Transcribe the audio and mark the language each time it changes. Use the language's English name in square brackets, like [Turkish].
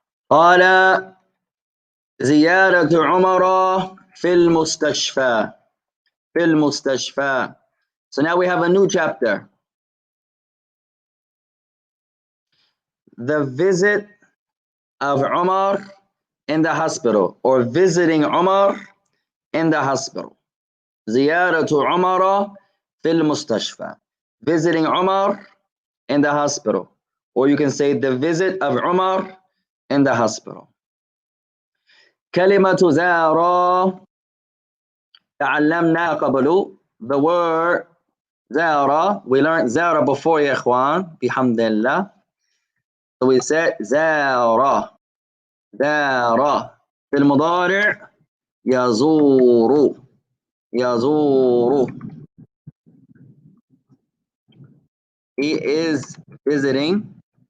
[Arabic] قال زيارة عمر في المستشفى. في المستشفى. [English] So now we have a new chapter. the visit of Umar in the hospital, or visiting Umar in the hospital. [Arabic] زيارة عمر في المستشفى. [English] Visiting Umar in the hospital. Or you can say the visit of Umar in the hospital. [Arabic] كلمة زار تعلمنا قبل. [English] The word زار, we learned زار before [Arabic] يا إخوان بحمد الله. [English] So we said زار زار. [Arabic] في المضارع يزور يزور. [English] He is visiting.